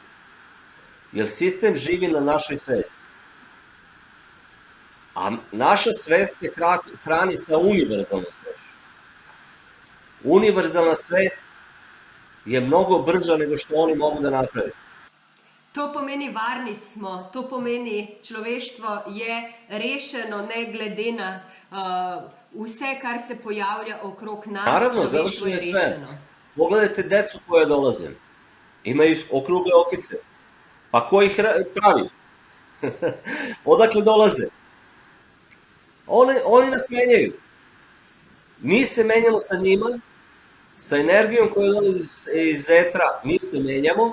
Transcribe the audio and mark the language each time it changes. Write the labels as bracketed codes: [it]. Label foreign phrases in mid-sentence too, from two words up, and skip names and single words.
[sr] Jer sistem živi na našoj svesti. A naša svest se hrani sa univerzalnom svešću. Univerzalna svest je mnogo brža nego što oni mogu da napravi. [sl] To pomeni varni smo, to pomeni človeštvo je rešeno ne glede na vse, kar se pojavlja okrog nas. [sr] Naravno, završeno je sve. Pogledajte decu koje dolaze. Imaju okrugle okice. Pa ko ih pravi? Odakle dolaze? Oni nas menjaju. Mi se menjamo sa njima, sa energijom koja dolazi iz etra, mi se menjamo.